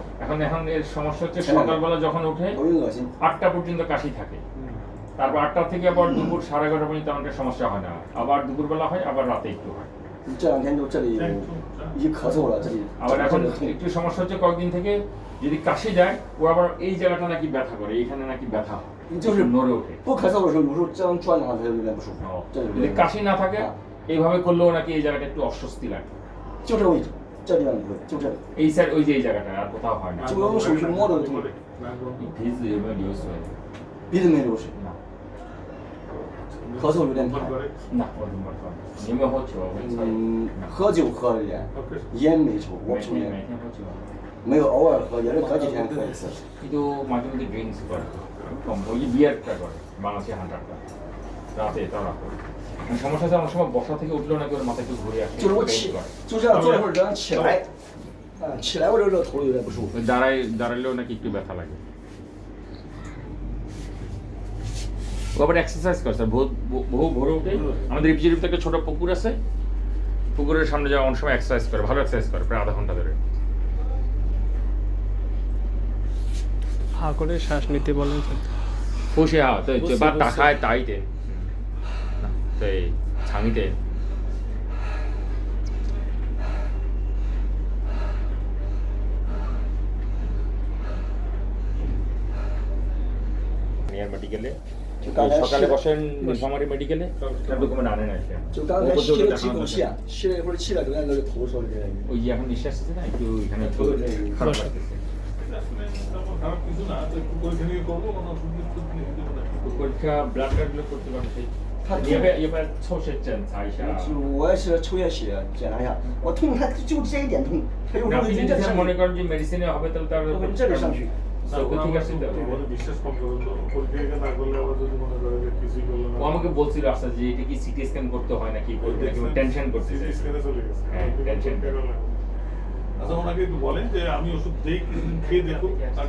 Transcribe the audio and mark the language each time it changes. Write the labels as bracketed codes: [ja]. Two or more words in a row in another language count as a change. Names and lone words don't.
[bn] এখন এর সমস্যা হচ্ছে সকালবেলা যখন উঠে 8টা পর্যন্ত কাশি থাকে, তারপর 8টা থেকে আবার দুপুর 11:30 পর্যন্ত আমাদের সমস্যা হয় না, আবার দুপুরবেলা হয়, আবার রাতে একটু হয়। [zh] 这2天就这里一咳嗽了，这里 [bn] আবার এখন একটু সমস্যা হচ্ছে কয়েকদিন থেকে যদি কাশি যায় ও আবার এই জায়গাটা নাকি ব্যথা করে, এইখানে নাকি ব্যথা হয়, [zh] 就是 [bn] নড়ে ওঠে। [zh] 不咳嗽的时候，有时候这样转的话，它就有点不舒服。这里 [bn] যদি কাশি না থাকে এইভাবে করলেও নাকি এই জায়গাটা একটু অস্বস্তি লাগে। [zh] 就这个位置，这地方你会，就这里， [bn] এই সাইড ওই যে এই জায়গাটা আর কোথাও হয় না। [zh] 就用手去摸都痛。鼻子有没有流水？鼻子没流水， [bn] না [zh] 咳嗽有点厉害。 [bn] না ওরকম ব্যাপার না। [zh] 你有没有喝酒？喝酒喝了点，烟没抽，我不抽烟，每天喝酒。没有偶尔喝，也是隔几天喝一次。 [bn] কিন্তু মাঝে মধ্যে ড্রিঙ্কস করে, কম ওই যে বিয়ারটা করে, বাংলাদেশি হান্টারটা রাতে তারা করে। সমস্যা হচ্ছে অনেক সময় বসা থেকে উঠলেও নাকি ওর মাথা একটু ঘুরে আসে, [zh] 就是我起，就这样坐一会儿，这样起来，起来我这头有点不舒服。 [bn] দাঁড়াইলেও নাকি একটু ব্যথা লাগে। ও আবার এক্সারসাইজ করে স্যার, বহু ভোরে উঠে আমাদের ইপিজিরিতে একটা ছোট পুকুর আছে, পুকুরের সামনে যাওয়া অনেক সময় এক্সারসাইজ করে, ভালো এক্সারসাইজ করে, প্রায় আধা ঘন্টা ধরে। হা করে শ্বাস নিতে বলেন স্যার। [zh] 呼吸好，对，嘴巴打开大一点，对，长一点。 [bn] নিয়ার মেডিকেলে সকালে বসেন নীলফামারী মেডিকেলে, তার ডকুমেন্ট আনেন এসে। [zh] 就刚才吸了几口气啊，吸了一会儿气了，就在那个头说的这个。 [bn] ওই যে এখন নিঃশ্বাস আছে না, একটু এখানে একটু খারাপ লাগতেছে। পরীক্ষা ব্লাড টাডগুলো করতে পারছে। [zh] 要不要抽血检查一下？就我也是抽下血检查一下，我痛，它就这一点痛，它有时候 [bn] আপনি [zh] 已 [bn] যদি [zh] 经在上 [bn] মনে [zh] 面， [bn] করেন যে মেডিসিনে হবে তাহলে তার [zh] 我们这里上去。 [bn] ঠিক আছে তো। বিশ্বাস কম করুন তো, পরীক্ষা না করলে আবার যদি মনে করে যে কিছুই করলো না। ও আমাকে বলছিল আচ্ছা যে এটা কি সিটি স্ক্যান করতে হয় নাকি করতে নাকি টেনশন করতেছে। সিটি স্ক্যানে চলে গেছে। হ্যাঁ, টেনশন। আচ্ছা ওনাকে একটু বলেন যে আমি ওষুধ দেই, কিছুদিন খেয়ে দেখুন, তারপর